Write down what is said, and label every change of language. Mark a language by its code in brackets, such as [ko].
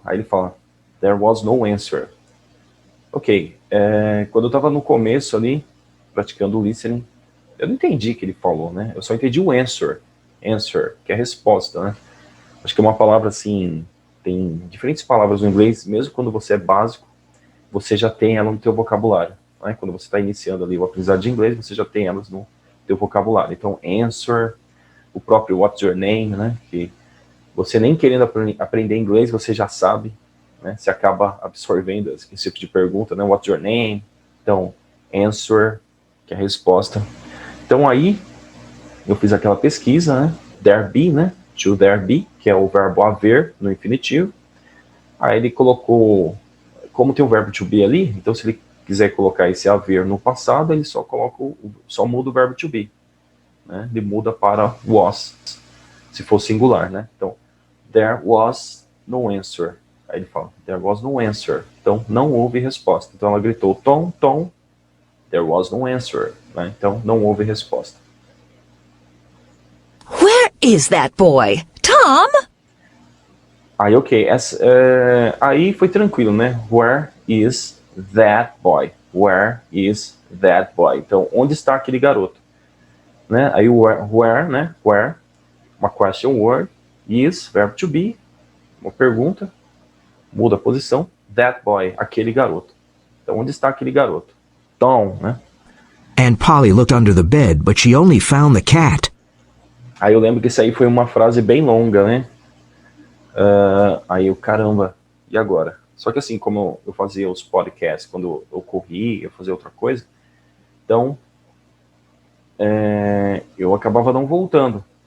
[pt] Aí ele fala, [en] there was no answer. Ok. [pt] Quando eu tava no começo ali, praticando o listening, eu não entendi o que ele falou, né? Eu só entendi o answer. Answer, que é a resposta, né? Acho que é uma palavra assim, tem diferentes palavras no inglês, mesmo quando você é básico, você já tem ela no teu vocabulário, né? Quando você está iniciando ali o aprendizado de inglês, você já tem elas no teu vocabulário. Então, answer, o próprio [en] what's your name, [pt] né? Que você nem querendo aprender inglês, você já sabe, né? Você acaba absorvendo esse tipo de pergunta, né? [en] What's your name? [pt] Então, answer, que é a resposta. Então aí, eu fiz aquela pesquisa, né? [en] There be, [pt] né? [en] To there be, [pt] que é o verbo haver no infinitivo. Aí ele colocou, como tem o verbo to be ali, então se ele quiser colocar esse haver no passado, ele só muda o verbo to be, né? Ele muda para was, se for singular, né? [en] Então, there was no answer. [pt] Aí ele fala, [en] there was no answer. [pt] Então, não houve resposta. Então ela gritou, [en] Tom, Tom, there was no answer. [pt] Né? Então, não houve resposta. [en] Where is that boy? Tom? [pt] Aí, ok. Aí foi tranquilo, né? [en] Where is that boy? Where is that boy? [pt] Então, onde está aquele garoto? Né? Aí, where, né? Where, uma question word. Is, verbo to be, uma pergunta. Muda a posição. [en] That boy, [pt] aquele garoto. Então, onde está aquele garoto? Tom, né? [en] And Polly looked under the bed, but she only found the cat. [pt] Aí eu lembro que isso aí foi uma frase bem longa, né? Aí eu, caramba, e agora? Só que assim, como eu fazia os podcasts quando eu corri, eu fazia outra coisa, então eu acabava não voltando.